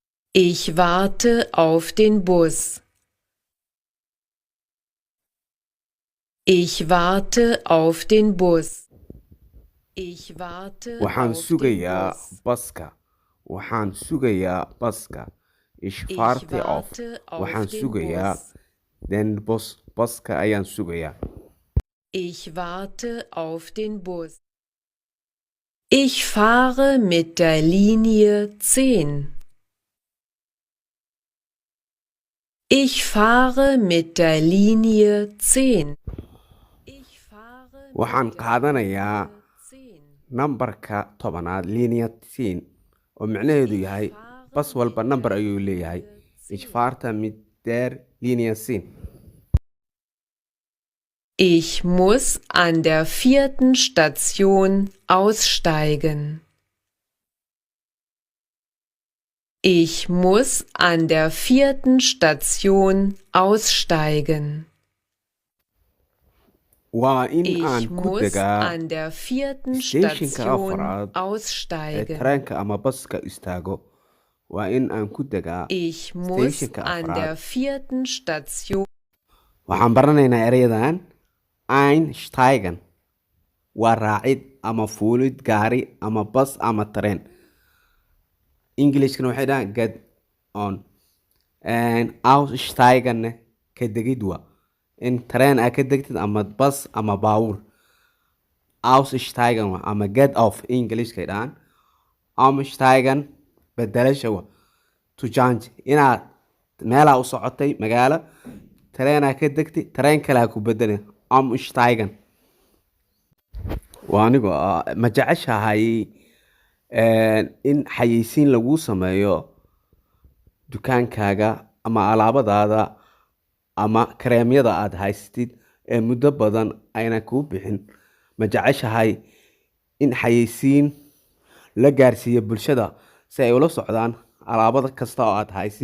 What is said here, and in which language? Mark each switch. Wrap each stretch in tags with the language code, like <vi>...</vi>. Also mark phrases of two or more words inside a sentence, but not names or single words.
<de>Ich warte auf den Bus. Ich warte auf den Bus. Ich warte</de> <so>waxaan</so> <de>auf den</de> <so>sugayaa</so> <de>Bus.</de> <so>baska waxaan sugayaa baska ich</so> <de>Ich warte auf warte auf</de> <so>waxaan</so> <de>den</de> <so>sugayaa</so> <de>Bus. den bus</de> <so>baska ayaan sugayaa</so> <de>Ich warte auf den Bus. Ich fahre mit der Linie 10. Ich fahre mit der Linie 10. Ich fahre</de> <so>waxaan</so> <de>mit der</de> <so>qaadanayaa</so> <de>Linie 10.</de> <so>nambarka tobanaad linia 10 oo micnaheedu</so> <de>Ich</de> <so>yahay</so> <de>fahre</de> <so>bas walba</so> <de>mit</de> <so>nambar</so> <de>der</de> <so>ayuu leeyahay</so> <de>Linie ich 10. fahre mit der linia 10 Ich muss an der 4. Station aussteigen. Ich muss an der 4. Station aussteigen.</de> <so>waa in</so> <de>Ich</de> <so>aan ku</so> <de>muss</de> <so>degaa</so> <de>an der 4.</de> <so>stationka</so> <de>Station</de> <so>afraad ee</so> <de>aussteigen.</de> <so>tareenka ama baska istaago waa in aan ku degaa</so> <de>Ich muss</de> <so>stationka</so> <de>an der</de> <so>afraad</so> <de>4. Station.</de> <so>waxaan baranaynaa erayadan einsteigen waa raacid ama fuulid gaari ama bas ama tareen englishkana waxay dhahaan</so> <en>get on</en> <so>aussteigen ka degid waa in tareen aa ka degtid ama bas ama baawur aussteigen waa ama</so> <en>get off</en> <so>englishkay dhahaan aussteigen bedelasha waa</so> <en>to change</en> <so>inaad meelaa u socotay magaalo tareenaa ka degtay tareen kalea ku bedelay aussteigen waa anigoo ma jeceshahay in xayeysiin laguu sameeyo dukaankaaga ama alaabadaada ama kareemyada aad haysatid ee muddo badan ayna kuu bixin ma jeceshahay in xayeysiin la gaarsiiyo bulshada si ay ula socdaan alaabada kasta oo aad haysid</so>